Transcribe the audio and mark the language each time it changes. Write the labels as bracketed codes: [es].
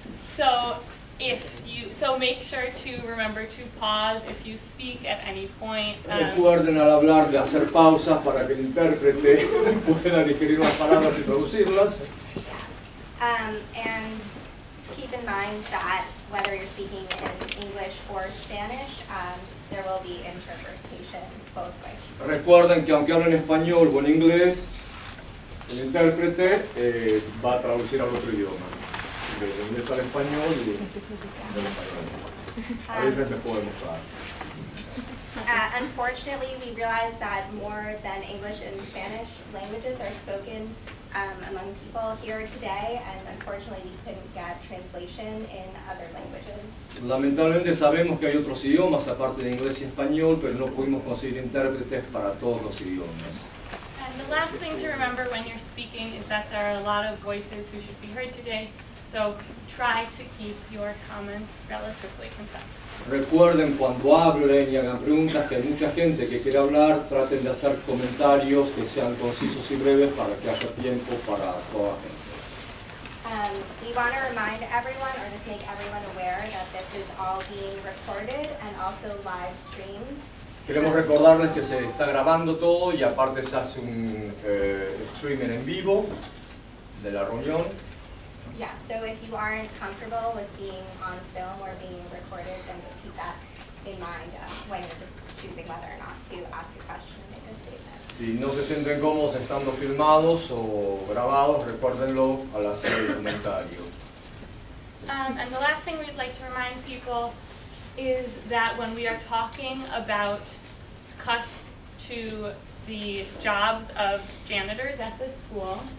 [en] So make sure to remember to pause if you speak at any point. [es] Recuerden al hablar de hacer pausas para que el intérprete pueda digerir las palabras y traducirlas. [en] And keep in mind that whether you're speaking in English or Spanish, there will be interpretation both ways. [es] Recuerden que aunque hablen español o en inglés, El intérprete va a traducir al otro idioma, del inglés al español y del español al inglés. A veces les puedo mostrar. [en] Unfortunately, we realize that more than English and Spanish languages are spoken among people here today, and unfortunately we couldn't get translation in other languages. [es] Lamentablemente sabemos que hay otros idiomas aparte de inglés y español, pero no pudimos conseguir intérpretes para todos los idiomas. [en] And the last thing to remember when you're speaking is that there are a lot of voices who should be heard today, so try to keep your comments relatively concise. [es] Recuerden cuando hablen y hagan preguntas que hay mucha gente que quiere hablar, traten de hacer comentarios que sean concisos y breves para que haya tiempo para toda la gente. [en] We want to remind everyone, or just make everyone aware, that this is all being recorded and also live streamed. [es] Queremos recordarles que se está grabando todo y aparte se hace un streaming en vivo de la reunión. [en] Yeah, so if you aren't comfortable with being on film or being recorded, then just keep that in mind when you're just choosing whether or not to ask a question and make a statement. [es] Si no se sienten cómodos estando filmados o grabados, recuérdenlo al hacer el comentario. [en] And the last thing we'd like to remind people is that when we are talking about cuts to the jobs of janitors at this school,